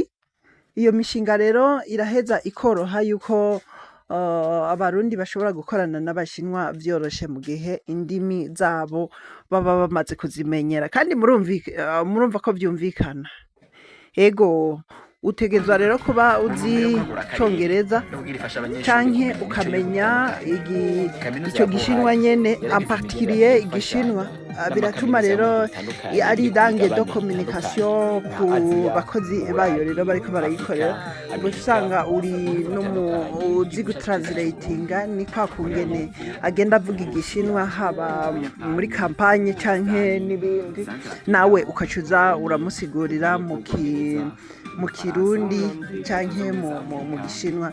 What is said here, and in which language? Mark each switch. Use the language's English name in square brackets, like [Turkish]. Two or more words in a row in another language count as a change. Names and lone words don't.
[Rundi] Iyo mishinga rero iraheza ikoroha yuko abarundi bashobora gukorana n'abashinwa vyoroshe mu gihe indimi zabo baba bamaze kuzimenyera, kandi murumva ko vyumvikana. Ego utegerezwa rero kuba uzi Congereza canke ukamenya ico gishinwa nyene, [French] en particulier [Rundi] igishinwa. Biratuma rero ari [French] langue de communication [Rundi] ku bakozi bayo rero bariko barayikorera, usanga uri uzi gutranslatinga, ni kwa kungene agenda avuga igishinwa haba muri kampanye canke n'ibindi, nawe ukacuza uramusigurira mu kirundi canke mu gishinwa.